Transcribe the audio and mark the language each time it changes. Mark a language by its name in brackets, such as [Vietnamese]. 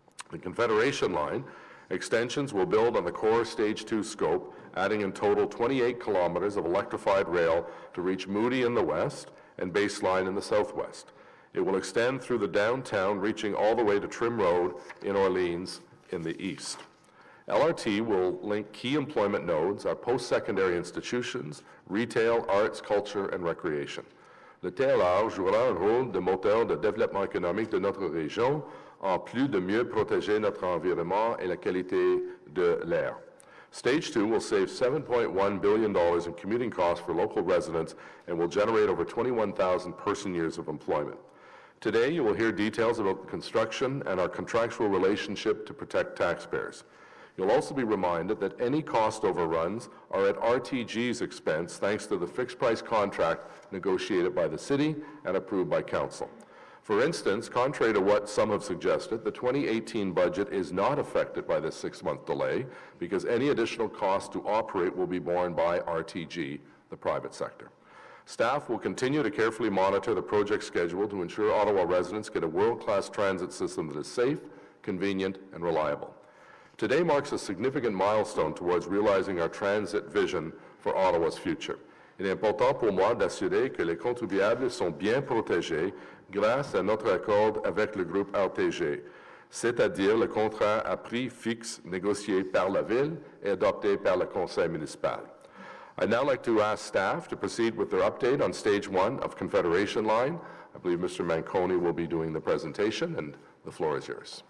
[English] The Confederation Line extensions will build on the core Stage 2 scope, adding in total 28 kilometers of electrified rail to reach Moody in the west and Baseline in the southwest. It will extend through the downtown, reaching all the way to Trim Road in Orleans in the east. LRT will link key employment nodes, our post-secondary institutions, retail, arts, culture, and recreation. [French] Le TLR jouera un rôle de moteur de développement économique de notre région, en plus de mieux protéger notre environnement et la qualité de l'air. [English] Stage 2 will save $7.1 billion in commuting costs for local residents and will generate over 21,000 person-years of employment. Today, you will hear details about the construction and our contractual relationship to protect taxpayers. You'll also be reminded that any cost overruns are at RTG's expense thanks to the fixed-price contract negotiated by the city and approved by council. For instance, contrary to what some have suggested, the 2018 budget is not affected by this 6-month delay because any additional cost to operate will be borne by RTG, the private sector. Staff will continue to carefully monitor the project schedule to ensure Ottawa residents get a world-class transit system that is safe, convenient, and reliable. Today marks a significant milestone towards realizing our transit vision for Ottawa's future. [French] Il est important pour moi d'assurer que les contribuables sont bien protégés grâce à notre accord avec le groupe RTG, c'est-à-dire le contrat à prix fixe négocié par la Ville et adopté par le Conseil municipal. [English] I'd now like to ask staff to proceed with their update on Stage 1 of Confederation Line. I believe Mr. Manconi will be doing the presentation, and the floor is yours.